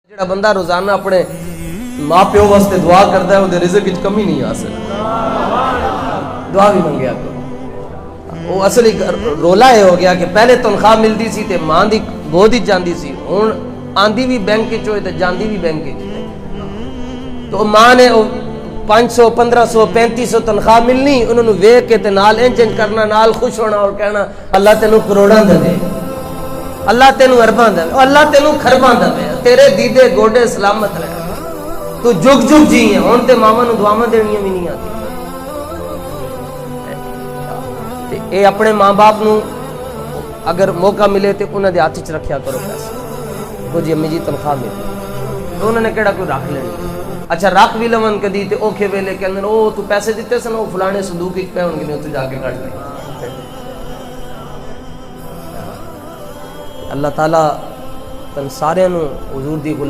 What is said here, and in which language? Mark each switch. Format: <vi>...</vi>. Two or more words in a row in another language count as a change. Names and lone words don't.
<pa>جڑا بندہ روزانہ اپنے ماں پیو واسطے دعا کرتا ہے وہ رزق وچ کمی نہیں آ سکتی، دعا بھی منگیا کرو۔ وہ اصلی رولا یہ ہو گیا کہ پہلے تنخواہ ملتی سی تے ماں دی گود وچ جاندی سی، ہن آندی بھی بینک وچ ہوئے تے جاندی بھی بینک وچ، تو ماں نے 500 1500 3500 تنخواہ ملنی، انہوں نے ویکھ کے تے نال انج کرنا، نال خوش ہونا اور کہنا اللہ تینوں کروڑاں دے، اللہ تینوں ارباں دے، اللہ تینوں خرباں دے، تیرے دیدے گوڈے سلامت رہے، تو جگ جگ جی ہے۔ ہن تے ماواں نوں دعاواں دینیاں بھی نہیں آتی۔ تے اے اپنے ماں باپ نوں اگر موقع ملے تے انہاں دے ہاتھ وچ رکھیا کرو پیسے، کو جی امی جی تنخواہ ملی تو انہوں نے کہڑا کوئی رکھ لینی، اچھا رکھ بھی لون کدی تے اوکھے ویلے کہندے او تو پیسے دتے سن، او فلانے صندوق وچ پے ہون گے، تو جا کے کڈ لے۔ اللہ تعالیٰ تن سارے نوں حضور دی غلام</pa>